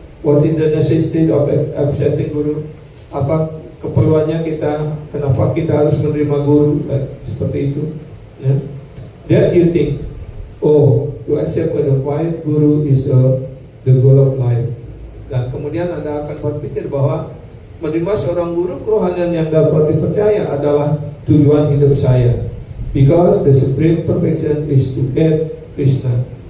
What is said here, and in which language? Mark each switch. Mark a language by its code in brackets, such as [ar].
[en] What is the necessity of accepting Guru? [id] Apa keperluannya kita? Kenapa kita harus menerima Guru? Seperti itu. Ya. [en] That you think, oh, to accept the quiet Guru is the goal of life. [id] Dan kemudian Anda akan berpikir bahwa menerima seorang guru kerohanian yang dapat dipercaya adalah tujuan hidup saya. [en] Because the supreme perfection is to get Krishna.